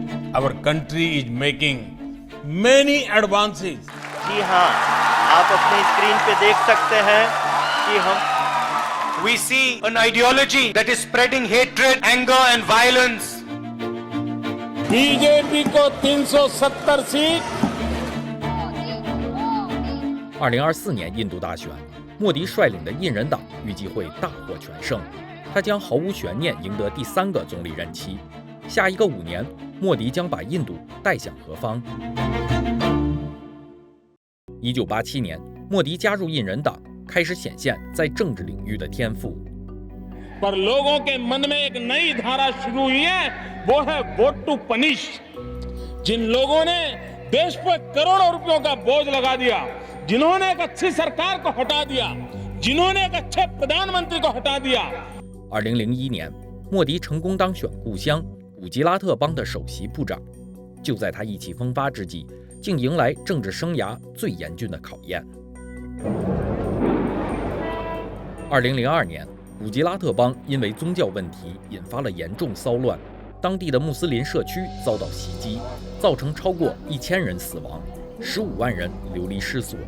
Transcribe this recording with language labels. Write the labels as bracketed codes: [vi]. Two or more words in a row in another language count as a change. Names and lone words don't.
[en] Our country is making many advances. [hi] जी हाँ, आप अपनी स्क्रीन पे देख सकते हैं कि हम [en] We see an ideology that is spreading hatred, anger and violence. [hi] बीजेपी को 370 सीट。 [zh] 2024 年印度大选，莫迪率领的印人党预计会大获全胜，他将毫无悬念赢得第3个总理任期。下一个5年，莫迪将把印度带向何方？1987年，莫迪加入印人党，开始显现在政治领域的天赋。 [hi] पर लोगों के मन में एक नई धारा शुरू हुई है, वो है [en] vote to punish. [hi] जिन लोगों ने देश पर करोड़ों रुपयों का बोझ लगा दिया, जिन्होंने एक अच्छी सरकार को हटा दिया, जिन्होंने एक अच्छे प्रधानमंत्री को हटा दिया। [zh] 2001 年，莫迪成功当选故乡古吉拉特邦的首席部长。就在他意气风发之际，竟迎来政治生涯最严峻的考验。2002年，古吉拉特邦因为宗教问题引发了严重骚乱，当地的穆斯林社区遭到袭击，造成超过1000人死亡，15万人流离失所。